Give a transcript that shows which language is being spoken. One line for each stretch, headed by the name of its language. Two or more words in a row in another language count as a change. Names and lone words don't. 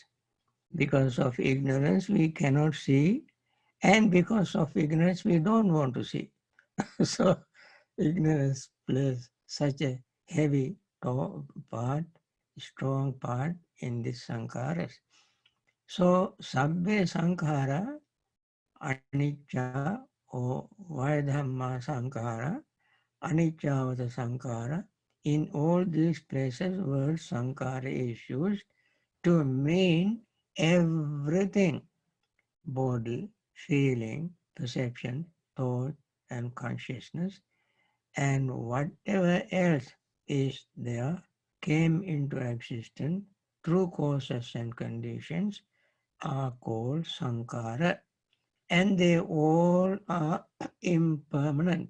English: Because of ignorance we cannot see, and because of ignorance we don't want to see. So ignorance plays such a heavy part, strong part in this sankharas.
Pali: So sabbe sankhara anicca or why Dhamma sankhara, anicca sankhara.
English: In all these places word sankhara is used to mean everything: body, feeling, perception, thought, and consciousness, and whatever else is there came into existence through causes and conditions are called sankhara, and they all are impermanent.